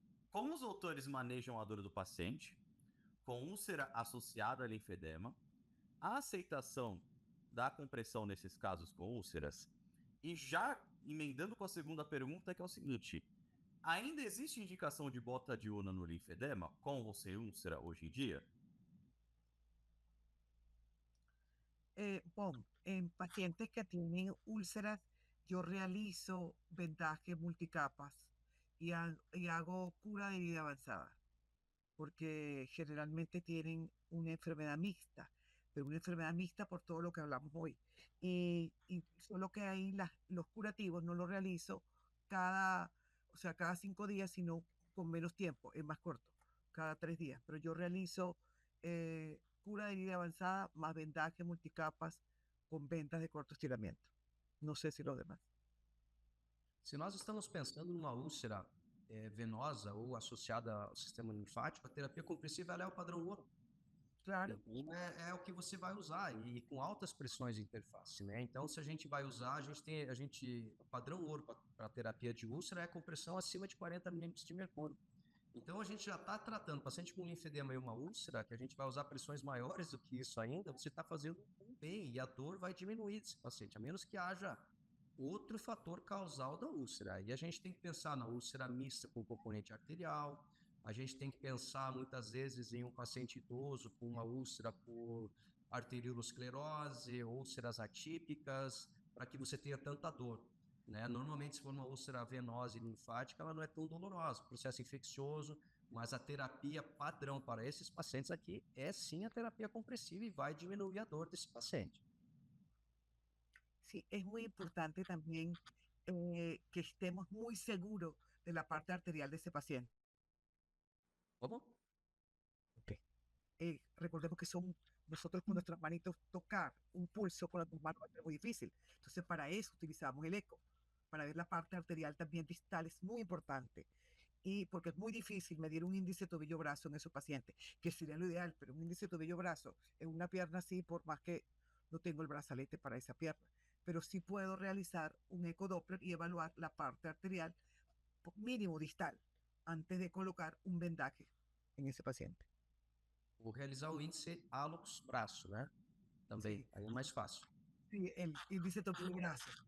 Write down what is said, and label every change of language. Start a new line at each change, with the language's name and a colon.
Portuguese: Como os autores manejam a dor do paciente com úlcera associada a linfedema, a aceitação da compressão nesses casos com úlceras, e já emendando com a segunda pergunta, que é o seguinte: Ainda existe indicação de bota diurna no linfedema com ou sem úlcera hoje em dia?
Spanish: Bom, en pacientes que tienen úlceras, yo realizo vendaje multicapas y hago cura de herida avanzada, porque generalmente tienen una enfermedad mixta, pero una enfermedad mixta por todo lo que hablamos hoy. Y solo que ahí los curativos no los realizo cada, o sea, cada 5 días, sino con menos tiempo, es más corto, cada 3 días. Pero yo realizo cura de herida avanzada más vendaje multicapas con vendas de corto estiramiento. No sé si los demás.
Portuguese: Se nós estamos pensando numa úlcera venosa ou associada ao sistema linfático, a terapia compressiva ela é o padrão ouro. Claro, Então, é o que você vai usar, e com altas pressões de interface, né? Então, se a gente vai usar, o padrão ouro para terapia de úlcera é compressão acima de 40 milímetros de mercúrio. Então, a gente já está tratando paciente com linfedema e uma úlcera, que a gente vai usar pressões maiores do que isso ainda, você está fazendo um bem, e a dor vai diminuir desse paciente, a menos que haja outro fator causal da úlcera. E a gente tem que pensar na úlcera mista com componente arterial, a gente tem que pensar muitas vezes em um paciente idoso com uma úlcera por arteriolosclerose, úlceras atípicas, para que você tenha tanta dor, né? Normalmente, se for uma úlcera venosa e linfática, ela não é tão dolorosa, processo infeccioso, mas a terapia padrão para esses pacientes aqui é sim a terapia compressiva e vai diminuir a dor desse paciente.
Spanish: sí, es muy importante también que estemos muy seguros de la parte arterial de ese paciente. Vamos? Recordemos que nosotros con nuestras manitos tocar un pulso con las dos manos es muy difícil. Entonces, para eso utilizamos el eco. Para ver la parte arterial también distal es muy importante. Y porque es muy difícil medir un índice tobillo-brazo en esos pacientes, que sería lo ideal, pero un índice tobillo-brazo en una pierna así, por más que no tengo el brazalete para esa pierna, pero sí puedo realizar un ecodoppler y evaluar la parte arterial mínimo distal antes de colocar un vendaje en ese paciente.
Portuguese: Vou realizar o índice hálux-braço, né? Também,
Spanish: Sí.
Portuguese: aí é mais fácil.
Spanish: Sí, el índice tobillo-brazo.